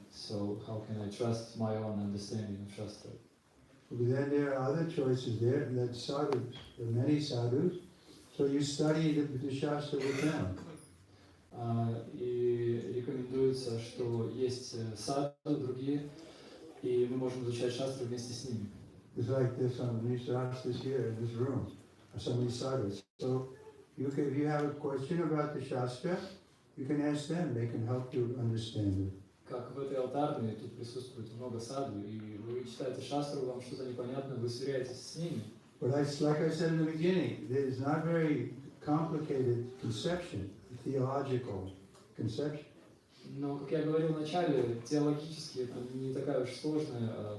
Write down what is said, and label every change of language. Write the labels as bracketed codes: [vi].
[en] So how can I trust my own understanding of Shastra? But then there are other choices there, that sadhus, there are many sadhus, so you study the Shastra with them. [ru] И рекомендуется, что есть саду, другие, и мы можем изучать Шастру вместе с ними. [en] It's like this these Shastras here in this room, or some of these sadhus. So if you have a question about the Shastra, you can ask them, they can help you understand it. [ru] Как в этой алтарной, тут присутствует много саду, и вы читаете Шастру, вам что-то непонятно, вы сверяетесь с ними. [en] But like I said in the beginning, there's not very complicated conception, theological conception. [ru] Но, как я говорил вначале, теологически это не такая уж сложная.